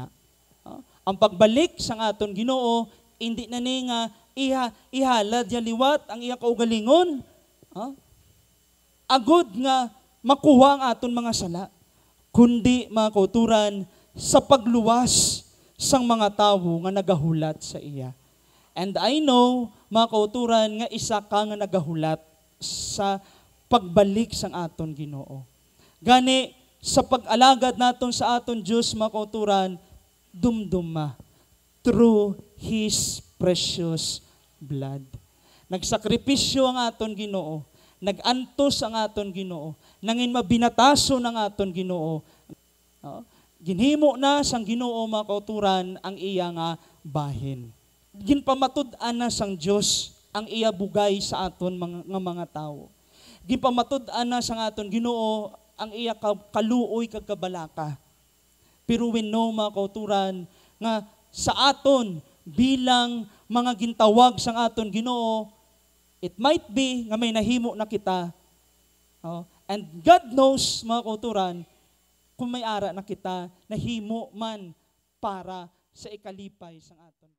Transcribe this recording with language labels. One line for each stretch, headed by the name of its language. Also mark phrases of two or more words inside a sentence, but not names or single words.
Hiligaynon: Ang pagbalik sang aton Ginoo hindi na ni nga ihalad ya liwat ang iya kaugalingon. Agud nga makuha ang aton mga sala, kundi mga kauturan sa pagluwas sang mga tawo nga nagahulat sa iya.
English: And I know,
Hiligaynon: mga kauturan, nga isa ka nga nagahulat sa pagbalik sang aton Ginoo. Gani, sa pag-alagad naton sa aton Diyos, mga kauturan, dumduma.
English: through His precious blood.
Hiligaynon: Nagsakripisyo ang aton Ginoo, nagantos ang aton Ginoo, nangin mabinataso ng aton Ginoo. Ginhimo na sang Ginoo mga kauturan ang iya nga bahin. Ginpamatud-an na sang Dios ang iya bugay sa aton mga tao. Ginpamatud-an na sang aton Ginoo ang iya kaluoy kag kabalaka. Pero
English: we know
Hiligaynon: mga kauturan nga sa aton bilang mga gintawag sang aton Ginoo,
English: it might be
Hiligaynon: nga may nahimo na kita.
English: And God knows,
Hiligaynon: mga kauturan, kung may ara na kita, nahimo man para sa ikalipay sang aton.